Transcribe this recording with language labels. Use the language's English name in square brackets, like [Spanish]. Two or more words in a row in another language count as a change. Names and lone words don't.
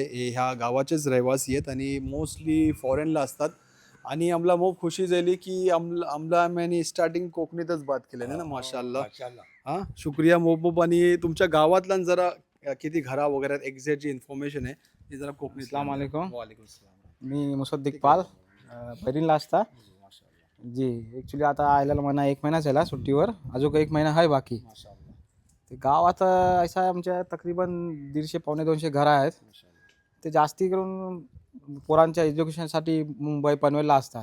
[Marathi] हे ह्या गावाचेच रहिवासी आहेत आणि [English] mostly foreignla [Marathi] असतात. आणि आम्हाला मोप खुशी झाली की आम्हाला आम्ही स्टार्टिंग कोकणीतच बात केली ना. माशाल्लाह. हां शुक्रिया मोप. आणि तुमच्या गावातला जरा किती घरा वगैरे एक्झॅक्ट जी इन्फॉर्मेशन आहे ती जरा कोकणी. [Arabic] السلام عليكم. وعليكم السلام. [Marathi] मी मुसद्दिक पाल बहिरीनला असता जी. ॲक्च्युली आता आयला म्हणा 1 महिना झाला सुट्टीवर. अजून 1 महिना आहे बाकी. ते गावात असं आहे आमच्या तकरीबन 150-200 घरं आहेत. ते जास्ती करून पोरांच्या एज्युकेशनसाठी मुंबई पनवेलला असतात.